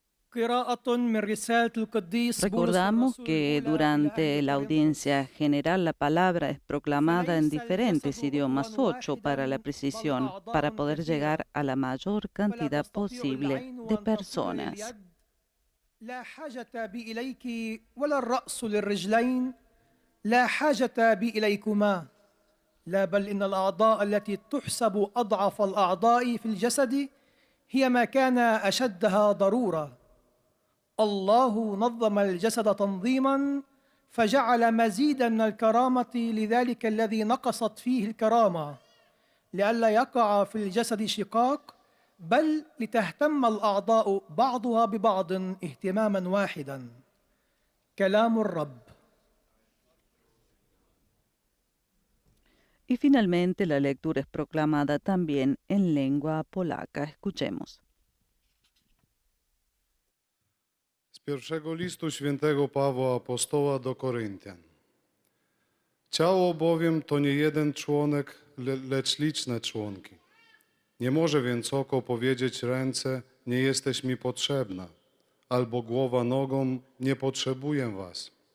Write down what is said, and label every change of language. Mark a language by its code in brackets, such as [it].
[es] Recordamos que durante la audiencia general la palabra es proclamada en diferentes idiomas, 8 para la precisión, para poder llegar a la mayor cantidad posible de personas. [ar] لا حاجة بي إليك ولا الرأس للرجلين لا حاجة بي إليكما لا بل إن الأعضاء التي تحسب أضعف الأعضاء في الجسد هي ما كان أشدها ضرورة الله نظم الجسد تنظيما فجعل مزيدا من الكرامة لذلك الذي نقصت فيه الكرامة لئلا يقع في الجسد شقاق بل لتهتم الأعضاء بعضها ببعض اهتماما واحدا كلام الرب. [es] Y finalmente la lectura es proclamada también en lengua polaca. Escuchemos. [pl] Z pierwszego listu świętego Pawła Apostoła do Koryntian. Ciało bowiem to nie jeden członek, lecz liczne członki. Nie może więc oko powiedzieć ręce, nie jesteś mi potrzebna, albo głowa nogą, nie potrzebuję was.